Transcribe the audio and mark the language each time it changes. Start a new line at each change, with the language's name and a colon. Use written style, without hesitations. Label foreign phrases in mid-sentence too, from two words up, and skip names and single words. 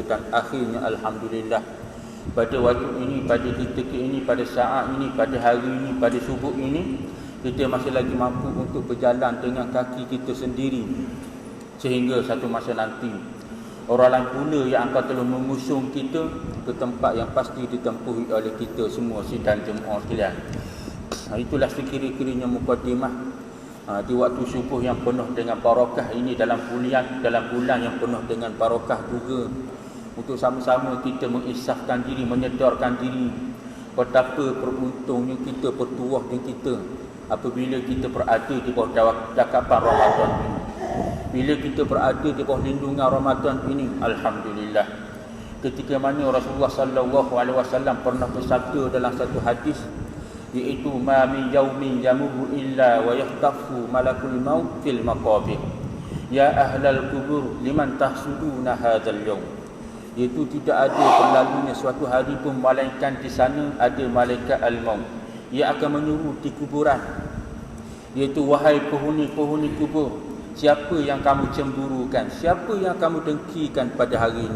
Malay: Dan akhirnya Alhamdulillah, pada waktu ini, pada ketika ini, pada saat ini, pada hari ini, pada subuh ini, kita masih lagi mampu untuk berjalan dengan kaki kita sendiri, sehingga satu masa nanti orang lain pula yang akan terus mengusung kita ke tempat yang pasti ditempuhi oleh kita semua sidang jemaah sekalian. Itulah sekira-kiranya mukadimah di waktu subuh yang penuh dengan barakah ini, dalam bulan yang penuh dengan barakah juga, untuk sama-sama kita mengisahkan diri, menyedarkan diri betapa beruntungnya kita, bertuahnya kita apabila kita berada di bawah cakapan Ramadan ini, bila kita berada di bawah lindungan Ramadan ini. Alhamdulillah, ketika mana Rasulullah
Arabic: صلى الله عليه وسلم
Malay: pernah bersabda dalam satu hadis, iaitu
Arabic: ما من يوم يمر إلا ويهتف ملك الموت في المقابر يا أهل القبور لمن تحسدون هذا اليوم.
Malay: Iaitu tidak ada berlalunya suatu hari pun melainkan di sana ada malaikat al-maut. Ia akan menyuruh di kuburan, iaitu wahai penghuni-penghuni kubur, siapa yang kamu cemburukan, siapa yang kamu dengkikan pada hari ini?